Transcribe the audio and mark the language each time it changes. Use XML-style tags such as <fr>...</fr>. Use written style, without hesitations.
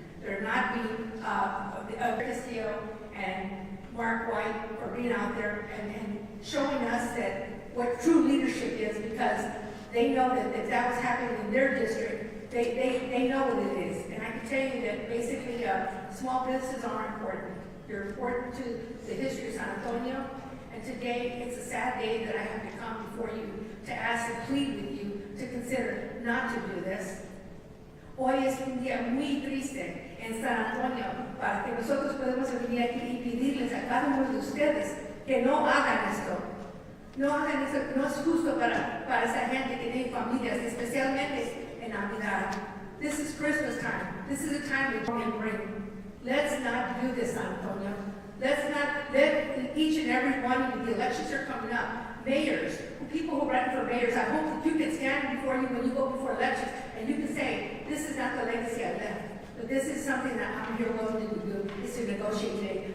<en>They're not being, Castillo and Mark White for being out there and showing us that what true leadership is, because they know that if that was happening in their district, they know what it is. And I can tell you that basically small businesses are important. They're important to the history of San Antonio. And today, it's a sad day that I have to come before you to ask and plead with you to consider not to do this.</en> <es>Hoy es un día muy triste en San Antonio para que nosotros podamos venir aquí y pedirles a cada uno de ustedes que no hagan esto. No hagan esto, no es justo para esa gente que tiene familias, especialmente en Navidad.</es> <en>This is Christmas time. This is a time we can bring. Let's not do this, San Antonio. Let's not let each and every one of you, the elections are coming up, mayors, people who run for mayors, I hope that you can stand before you when you go before elections and you can say, this is not the legacy I left, but this is something that I'm here willing to do, is to negotiate today.</en>